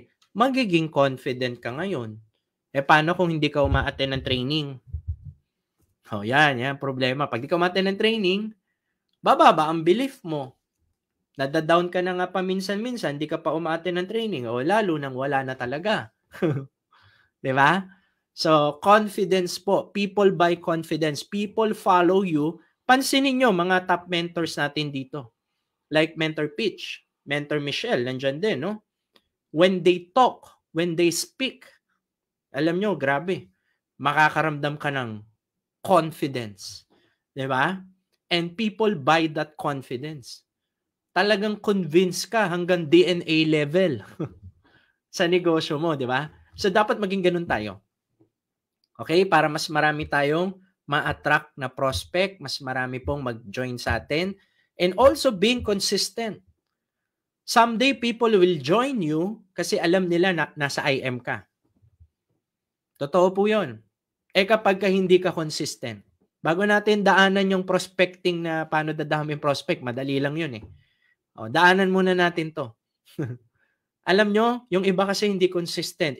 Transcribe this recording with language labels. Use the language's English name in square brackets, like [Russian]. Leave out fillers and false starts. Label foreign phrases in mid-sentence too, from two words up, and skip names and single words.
[Filipino] Magiging confident ka ngayon. Paano kung hindi ka uma-attend ng training? Yan problema. Pag di ka uma-attend ng training, bababa ang belief mo. Nada-down ka na nga paminsan-minsan, di ka pa uma-attend ng training, lalo nang wala na talaga. 'Di ba? So, confidence po. [English] People buy confidence. People follow you. [Filipino] Pansinin nyo, mga [English] top mentors [Filipino] natin dito. Like Mentor Pitch, Mentor Michelle, nandyan din, no? [English] When they talk, when they speak, [Filipino] alam nyo, grabe. Makakaramdam ka ng confidence. 'Di ba? [English] And people buy that confidence. [Filipino] talagang convince ka hanggang DNA level sa negosyo mo, di ba? So, dapat maging ganun tayo. Okay? Para mas marami tayong ma-attract na prospect, mas marami pong mag-join sa atin, [English] and also being consistent. Someday, people will join you [Filipino] kasi alam nila na nasa IM ka. Totoo po yun. Kapag hindi ka consistent, bago natin daanan yung prospecting na paano dadami yung prospect, madali lang yun eh. Daanan muna natin to. Alam nyo, yung iba kasi hindi consistent.